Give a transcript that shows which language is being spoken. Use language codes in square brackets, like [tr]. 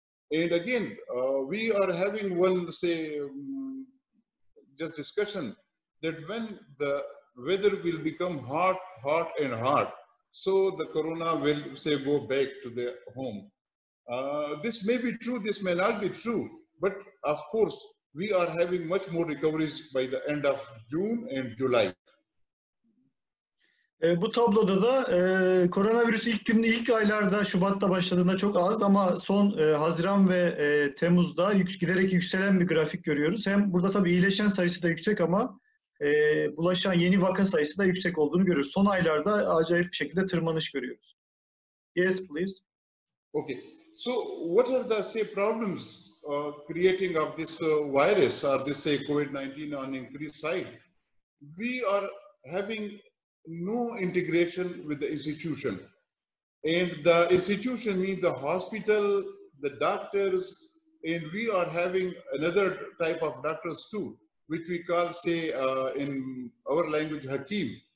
[en] And again, we are having one, say, just discussion that when the weather will become hot and hot, so the corona will, say, go back to the home. This may be true, this may not be true, but of course, we are having much more recoveries by the end of June and July. [tr] Bu tabloda da koronavirüs ilk aylarda, Şubat'ta başladığında çok az, ama son Haziran ve Temmuz'da giderek yükselen bir grafik görüyoruz. Hem burada tabii iyileşen sayısı da yüksek, ama bulaşan yeni vaka sayısı da yüksek olduğunu görüyoruz. Son aylarda acayip bir şekilde tırmanış görüyoruz. [en] Yes, please. Okay. So what are the, say, problems creating of this virus or this, say, COVID-19 on increased side? We are having no integration with the institution. And the institution means the hospital, the doctors, and we are having another type of doctors too, which we call, say, in our language, Hakim.